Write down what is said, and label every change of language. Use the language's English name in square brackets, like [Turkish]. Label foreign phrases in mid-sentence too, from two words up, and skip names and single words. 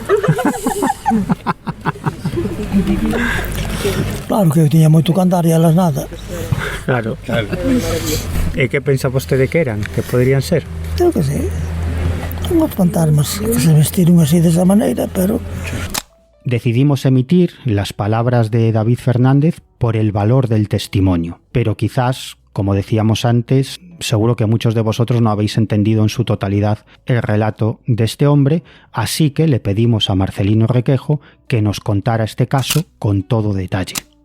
[Galician] Claro que eu tiña moito que andar e elas nada. Claro. E que pensa vostede que eran? Que poderían ser? Eu que sei. Unhos fantasmas que se vestiron así desa maneira, pero... [Spanish] Decidimos emitir las palabras de David Fernández por el valor del testimonio, pero quizás, como decíamos antes, seguro que muchos de vosotros no habéis entendido en su totalidad el relato de este hombre, así que le pedimos a Marcelino Requejo que nos contara este caso con todo detalle.